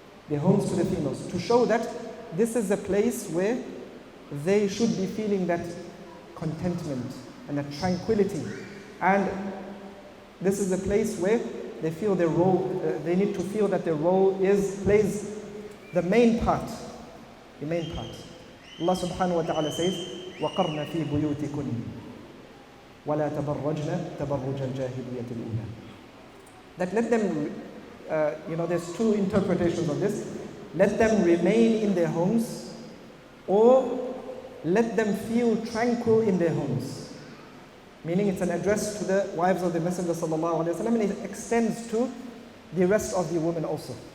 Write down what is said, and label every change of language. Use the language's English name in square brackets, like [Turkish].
[English] The homes to the females, to show that this is a place where they should be feeling that contentment and that tranquility. And this is a place where they feel their role, they need to feel that their role plays the main part. The main part. Allah subhanahu wa ta'ala says, [Arabic] وَقَرْنَ فِي بُيُوتِكُنْ وَلَا تَبَرَّجْنَ تَبَرُّجَ الْجَاهِلِيَّةِ الْأُولَى. [English] That let them, there's two interpretations of this. Let them remain in their homes, or let them feel tranquil in their homes. Meaning it's an address to the wives of the Messenger sallallahu alaihi wasallam, and it extends to the rest of the women also.